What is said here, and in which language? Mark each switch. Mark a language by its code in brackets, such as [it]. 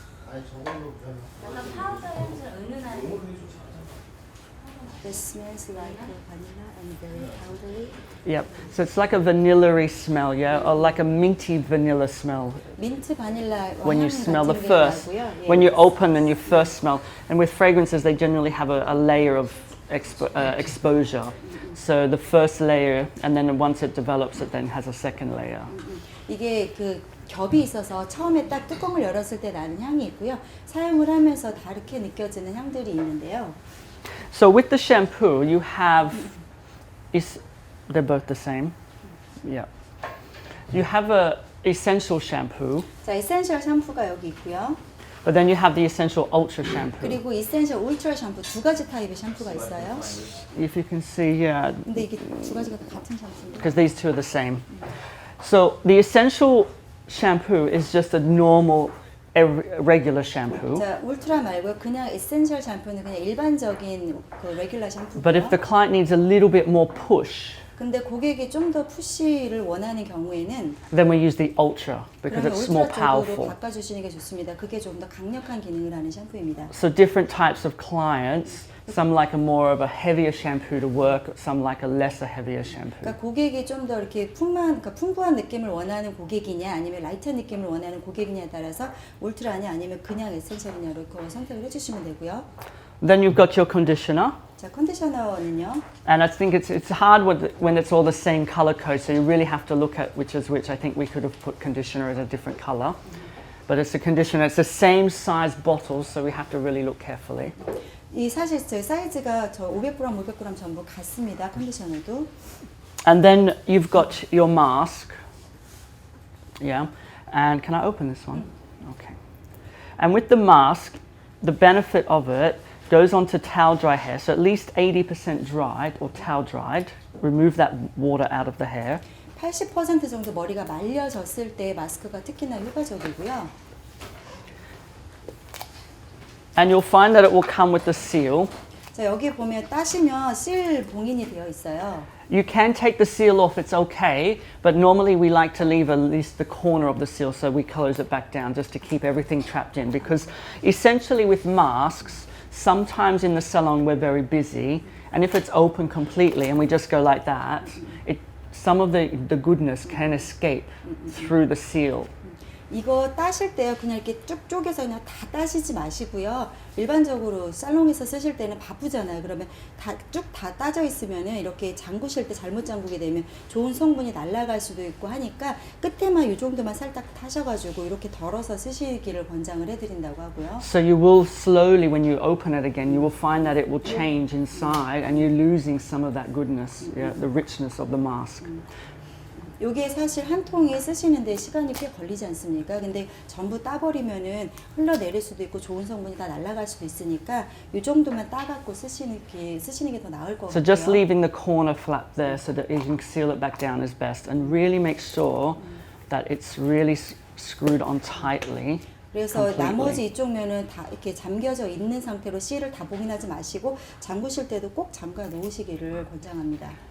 [ko] 약간 파우더 향수랑 은은한. [en] It smells like vanilla and very powdery. Yep. So it's like a vanilla-y smell, yeah, or like a minty vanilla smell. [ko] 민트 바닐라 [en] When you [ko] 향 [en] smell the [ko] 같은 게 [en] first, [ko] 나고요. 예. [en] when you open and you first smell, and with fragrances they generally have a layer of exposure. So the first layer, and then once it develops, it then has a second layer. [ko] 이게 그 겹이 있어서 처음에 딱 뚜껑을 열었을 때 나는 향이 있고요. 사용을 하면서 다르게 느껴지는 향들이 있는데요. [en] So with the shampoo, you have, they're both the same. Yeah. You have a essential shampoo, [ko] 자, 에센셜 샴푸가 여기 있고요. [en] but then you have the essential ultra shampoo. [ko] 그리고 에센셜 울트라 샴푸 두 가지 타입의 샴푸가 있어요. [en] If you can see, yeah, [ko] 근데 이게 두 가지가 다 같은 샴푸인데. [en] because these two are the same. So the essential shampoo is just a normal, regular shampoo. [ko] 자, 울트라 말고 그냥 에센셜 샴푸는 그냥 일반적인 그 레귤러 샴푸고요. [en] But if the client needs a little bit more push, [ko] 근데 고객이 좀 더 푸시를 원하는 경우에는 [en] then we use the ultra because [ko] 그러면 [en] it's more [ko] 울트라 쪽으로 [en] powerful. [ko] 바꿔주시는 게 좋습니다. 그게 좀 더 강력한 기능을 하는 샴푸입니다. [en] So different types of clients, some like a more of a heavier shampoo to work, some like a lesser heavier shampoo. [ko] 그러니까 고객이 좀 더 이렇게 풍부한 느낌을 원하는 고객이냐 아니면 라이트한 느낌을 원하는 고객이냐에 따라서 울트라냐 아니면 그냥 에센셜이냐로 그걸 선택을 해주시면 되고요. [en] Then you've got your conditioner. [ko] 자, 컨디셔너는요. [en] And I think it's hard when it's all the same color code, so you really have to look at which is which. I think we could have put conditioner as a different color. But it's a conditioner, it's the same size bottles, so we have to really look carefully. [ko] 이 사실 제 사이즈가 저 500g, 500g 전부 같습니다. 컨디셔너도. [en] And then you've got your mask. Yeah. And can I open this one? Okay. And with the mask, the benefit of it goes onto towel dry hair, so at least 80% dried or towel dried. Remove that water out of the hair. [ko] 80% 정도 머리가 말려졌을 때 마스크가 특히나 효과적이고요. [en] And you'll find that it will come with the seal. [ko] 자, 여기 보면 따시면 실 봉인이 되어 있어요. [en] You can take the seal off, it's okay, but normally we like to leave at least the corner of the seal so we close it back down just to keep everything trapped in, because essentially with masks, sometimes in the salon we're very busy, and if it's open completely and we just go like that, some of the goodness can escape through the seal. [ko] 이거 따실 때요, 그냥 이렇게 쭉 쪼개서 그냥 다 따시지 마시고요. 일반적으로 살롱에서 쓰실 때는 바쁘잖아요. 그러면 쭉 다 따져 있으면은 이렇게 잠그실 때 잘못 잠그게 되면 좋은 성분이 날아갈 수도 있고 하니까 끝에만 이 정도만 살짝 타셔가지고 이렇게 덜어서 쓰시기를 권장을 해드린다고 하고요. [en] So you will slowly, when you open it again, you will find that it will change inside and you're losing some of that goodness, yeah, the richness of the mask. [ko] 요게 사실 한 통에 쓰시는데 시간이 꽤 걸리지 않습니까? 근데 전부 따버리면은 흘러내릴 수도 있고 좋은 성분이 다 날아갈 수도 있으니까 이 정도만 따갖고 쓰시는 게 더 나을 것 같아요. [en] So just leaving the corner flap there so that you can seal it back down is best, and really make sure that it's really screwed on tightly. [ko] 그래서 [en] completely. [ko] 나머지 이쪽 면은 다 이렇게 잠겨져 있는 상태로 실을 다 봉인하지 마시고 잠그실 때도 꼭 잠가 놓으시기를 권장합니다.